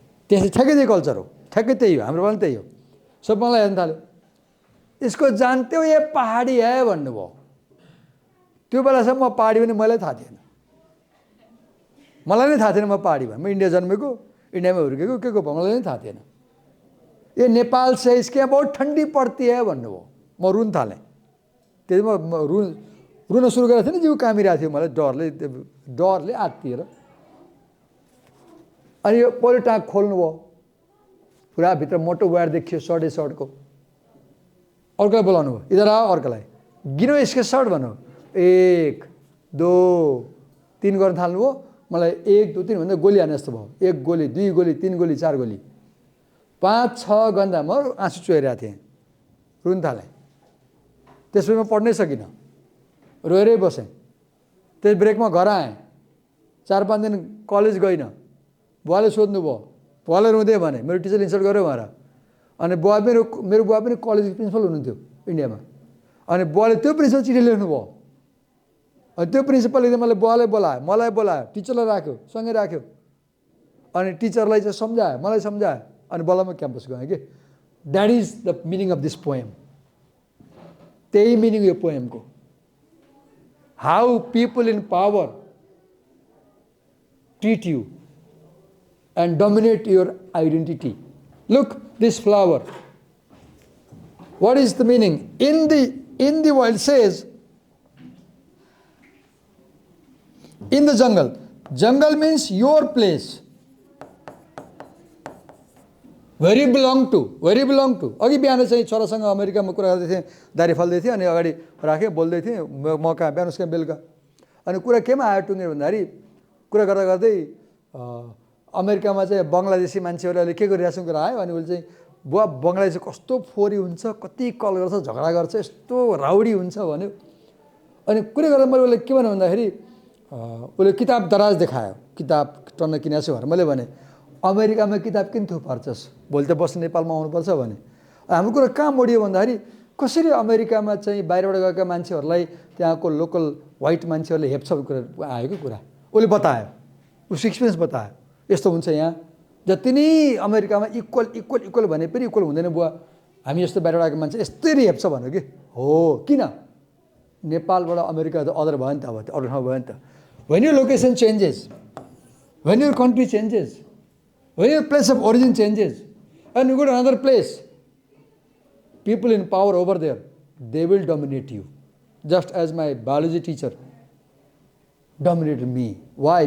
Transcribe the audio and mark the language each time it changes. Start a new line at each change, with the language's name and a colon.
Nepali: त्यसै ठ्याक्कै त्यही कल्चर हो, ठ्याक्कै त्यही हो, हाम्रो पनि त्यही हो। सब मलाई हेर्न थाल्यो, यसको
Hindi: जानते हो ये पहाडी है
Nepali: भन्नुभयो। त्यो बेलासम्म म पहाडी पनि मलाई थाहा थिएन, मलाई नै थाहा थिएन म पहाडी भएँ। म इन्डिया जन्मेको, इन्डियामा हुर्केको, के को मलाई नै थाहा थिएन।
Hindi: ये नेपाल से इसके यहाँ बहुत ठन्डी पड्ती है
Nepali: भन्नुभयो। म रुन थालेँ। त्यति म रुन सुरु गरेको थिएँ नि, जिउ कामिरहेको थियो मलाई डरले आत्तिएर। अनि यो पहिलो टाँक खोल्नुभयो, पुरा भित्र मोटो वायर देखियो सर्टको। अर्कोलाई बोलाउनु भयो,
Hindi: इधर आओ,
Nepali: अर्कोलाई गिनो यसको सर्ट भन्नु, 1 2 3 गर्न थाल्नुभयो। मलाई 1 2 3 भन्दा गोली हाने जस्तो भयो। 1 गोली 2 गोली 3 गोली 4 गोली 5 6 गन्दा म आँसु चुहिरहेको थिएँ, रुन थालेँ। त्यसपछि म पढ्नै सकिनँ, रोएरै बसेँ। त्यस ब्रेकमा घर आएँ, 4-5 दिन कलेज गइनँ। बुवाले सोध्नुभयो, बुवाले रुँदै भने मेरो टिचर इन्सल्ट गर्यो भनेर। अनि मेरो बुवा पनि कलेज प्रिन्सिपल हुनुहुन्थ्यो इन्डियामा। अनि बुवाले त्यो प्रिन्सिपल चिठी लेख्नुभयो। अनि त्यो प्रिन्सिपलले मलाई बुवालाई बोलायो, मलाई बोलायो, टिचरलाई राख्यो, सँगै राख्यो। अनि टिचरलाई चाहिँ सम्झायो, मलाई सम्झायो। अनि बल्ल म क्याम्पस गएँ कि
English: That is the meaning of this poem.
Nepali: त्यही मिनिङ यो पोएमको।
English: How people in power treat you and dominate your identity. Look, this flower. What is the meaning? In the world, it says, in the jungle. Jungle means your place. Where you belong to. Where you belong to.
Nepali: अघि बिहान चाहिँ छोरासँग अमेरिकामा कुरा गर्दै थिएँ, दारी फाल्दै थिएँ अनि अगाडि राखेँ बोल्दै थिएँ, म कहाँ बिहान उसका बेलुका अनि कुरा केमा आयो टुङ्गेर भन्दाखेरि कुरा गर्दा गर्दै अमेरिकामा चाहिँ बङ्गलादेशी मान्छेहरूले के गरिरहेछन् कुरा आयो अनि उसले चाहिँ बुवा बङ्गलादेशी कस्तो फोरी हुन्छ, कति कल गर्छ, झगडा गर्छ, यस्तो राउडी हुन्छ भन्यो। अनि कुरा गर्दा मैले उसले के भने भन्दाखेरि उसले किताब दराज देखायो, किताब टन्न किनेको छु भनेर। मैले भने अमेरिकामा किताब किन थुपार्छस्, भोलि त बस्न नेपालमा आउनुपर्छ भने। हाम्रो कुरा कहाँ मोडियो भन्दाखेरि कसरी अमेरिकामा चाहिँ बाहिरबाट गएका मान्छेहरूलाई त्यहाँको लोकल व्हाइट मान्छेहरूले हेप्छ कुरा आयो कि कुरा उसले बतायो, उसको एक्सपिरियन्स बतायो। यस्तो हुन्छ यहाँ जति नै अमेरिकामा इक्वल इक्वल इक्वल भने पनि इक्वल हुँदैन बुवा, हामी यस्तो बाहिरबाट आएको मान्छे यस्तरी हेप्छ भन्यो कि हो। किन नेपालबाट अमेरिका त अदर भयो नि त, अब अरू ठाउँ भयो नि त।
English: When your location changes, when your country changes, when your place of origin changes, and you go to another place, people in power over there, they will dominate you. Just as my biology teacher dominated me. Why?